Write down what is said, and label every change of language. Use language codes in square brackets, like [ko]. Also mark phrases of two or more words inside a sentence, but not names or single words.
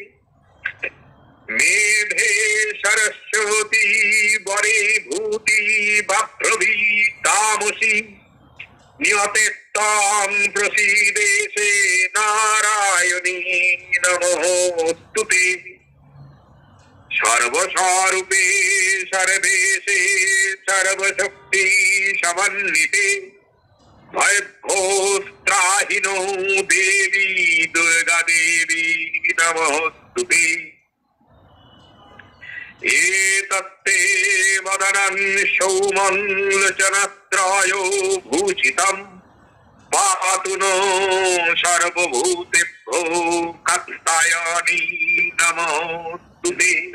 [sa] মেধে সরস্বতী বরে ভূতি বাভ্রবী তামসী নিয়তে তাং প্রসীদেশে নারায়ণী নমোস্তুতে। সর্বস্বরূপে সর্বেশে সর্বশক্তি সমন্বিতে ভয়ভোস্ত্রাহিনো দেবী দুর্গা দেবী নমোস্তুতে। एतत्ते वदनं सौमल्लचनत्रयो भूषितं पातु नो सर्वभूतेभ्यो कात्यायनी नमोस्तुते।